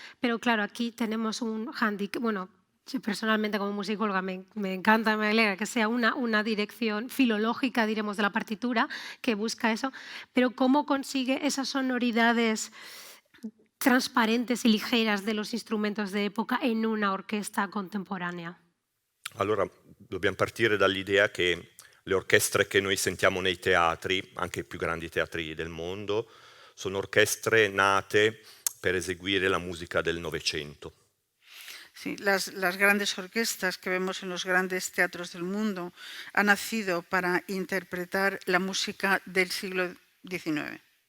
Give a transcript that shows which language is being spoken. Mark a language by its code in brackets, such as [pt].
[es] Pero claro, aquí tenemos un handicap, bueno, yo personalmente como musicóloga me encanta, me alegra que sea una dirección filológica, diremos, de la partitura que busca eso, pero ¿cómo consigue esas sonoridades transparentes y ligeras de los instrumentos de época en una orquesta contemporanea? [it] Allora, dobbiamo partire dall'idea che le orchestre che noi sentiamo nei teatri, anche i più grandi teatri del mondo, sono orchestre nate per eseguire la musica del Novecento. [es] Sí, las grandes orquestas que vemos en los grandes teatros del mundo han nacido para interpretar la música del siglo XIX.